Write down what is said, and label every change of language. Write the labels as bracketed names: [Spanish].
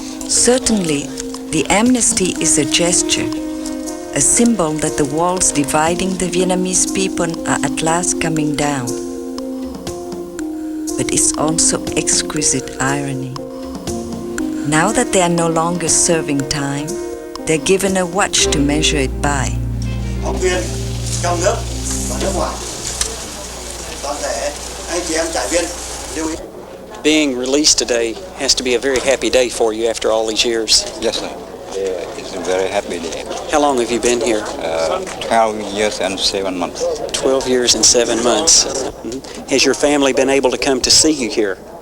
[English] Certainly, the amnesty is a gesture, a symbol that the walls dividing the Vietnamese people are at last coming down. But it's also exquisite irony. Now that they are no longer serving time, they're given a watch to measure it by. [Vietnamese] Phóng viên trong nước và nước ngoài, toàn thể anh chị em trại viên lưu ý. [English] Being released today has to be a very happy day for you after all these years. Yes, sir. It's a very happy day. How long have you been here? 12 years and 7 months. 12 years and 7 months. Has your family been able to come to see you here?